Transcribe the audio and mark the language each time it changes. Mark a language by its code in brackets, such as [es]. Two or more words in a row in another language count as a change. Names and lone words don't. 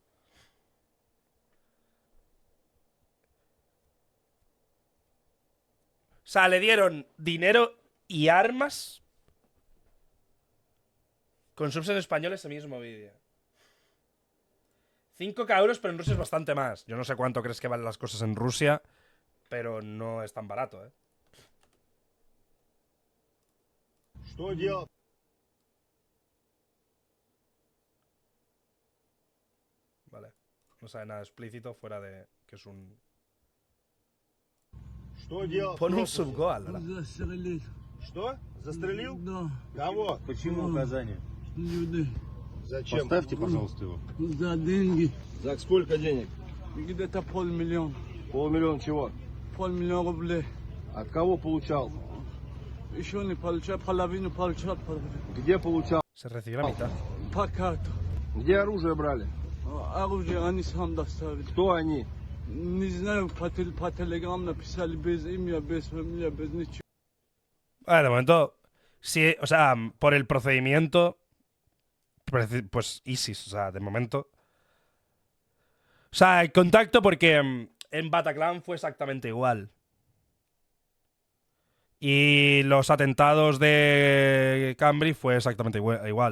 [es] O sea, le dieron dinero y armas con subs en español ese mismo vídeo. 5.000 euros, pero en Rusia es bastante más. Yo no sé cuánto crees que valen las cosas en Rusia, pero no es tan barato, ¿eh? [ru] Что делать? [es] Vale. No sabe nada explícito fuera de que es un... [ru] Что делать? в [es] Pon un [ru] Крокусе? [es] subgoal, ¿verdad? [ru] Застрелил. Что? Застрелил? Да, Кого? Почему указание? людей. Зачем? Поставьте, пожалуйста, его. За деньги. За сколько денег? Где-то 500 000. 500 000 чего? 500 000 рублей. От кого получал? Еще не получал, половину получал. Где получал? [es] Se recibió la mitad. [ru] По карту. Где оружие брали? Оружие они сам доставили. Кто они? Не знаю, по телеграм написали без имя, без фамилия, без ничего. [es] De momento, sí, o sea, por el procedimiento, pues ISIS, o sea, de momento. O sea, el contacto porque en Bataclan fue exactamente igual. Y los atentados de Cambridge fue exactamente igual.